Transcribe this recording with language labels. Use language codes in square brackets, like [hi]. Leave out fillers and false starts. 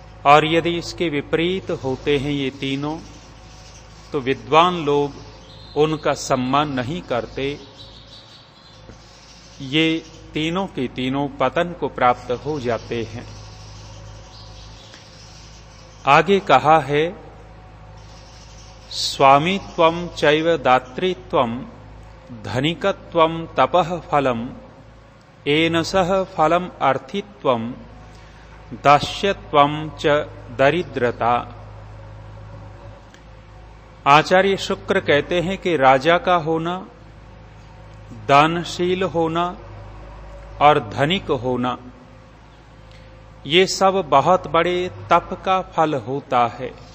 [hi] और यदि इसके विपरीत होते हैं ये तीनों, तो विद्वान लोग उनका सम्मान नहीं करते। ये तीनों के तीनों पतन को प्राप्त हो जाते हैं। आगे कहा है, [sa] स्वामित्वं चैव दातृत्वं धनिकत्वं तपः फलम् येन सह फलम् अर्थित्वं दास्यत्वं च दरिद्रता। [hi] आचार्य शुक्र कहते हैं कि राजा का होना, दानशील होना और धनिक होना, ये सब बहुत बड़े तप का फल होता है।